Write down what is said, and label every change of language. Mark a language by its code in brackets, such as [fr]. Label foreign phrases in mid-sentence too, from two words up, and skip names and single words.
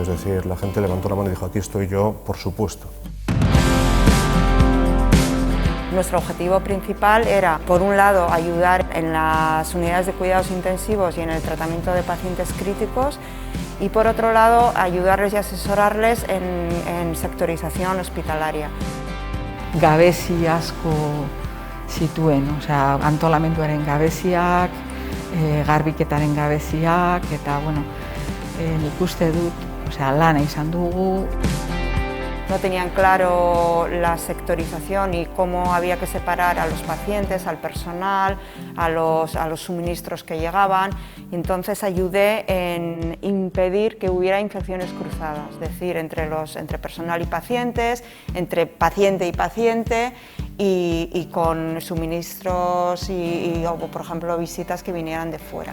[es] Es decir, la gente levantó la mano y dijo: aquí estoy yo, por supuesto. Nuestro objetivo principal era, por un lado, ayudar en las unidades de cuidados intensivos y en el tratamiento de pacientes críticos, y por otro lado, ayudarles y asesorarles en sectorización hospitalaria. [eu] Gabezi asko zituen, antolamenduaren gabeziak, garbiketaren gabeziak, eta nik uste dut lana izan dugu. [es] No tenían claro la sectorización y cómo había que separar a los pacientes, al personal, a los suministros que llegaban, y entonces ayudé en impedir que hubiera infecciones cruzadas, es decir, entre personal y pacientes, entre paciente y paciente, y con suministros o, por ejemplo, visitas que vinieran de fuera.